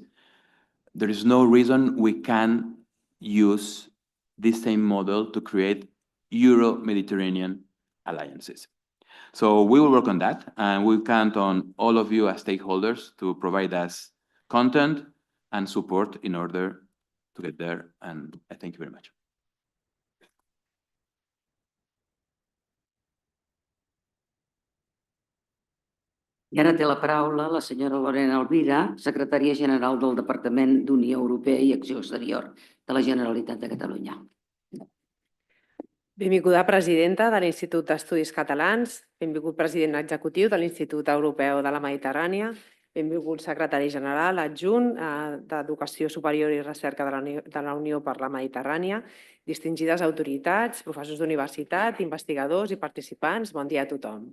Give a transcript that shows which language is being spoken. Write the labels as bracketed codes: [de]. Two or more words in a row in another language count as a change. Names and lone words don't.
[en] There is no reason we can use this same model to create Euro-Mediterranean alliances. So we will work on that, and we count on all of you as stakeholders to provide us content and support in order to get there, and I thank you very much. [ca] I ara té la paraula la senyora Lorena Alvira, secretària general del Departament d'Unió Europea i Acció Exterior de la Generalitat de Catalunya. Benvinguda presidenta de l'Institut d'Estudis Catalans, benvingut president executiu de l'Institut Europeu de la Mediterrània, benvingut secretari general adjunt d'Educació Superior i Recerca de la Unió per la Mediterrània, distingides autoritats, professors d'universitat, investigadors i participants, bon dia a tothom.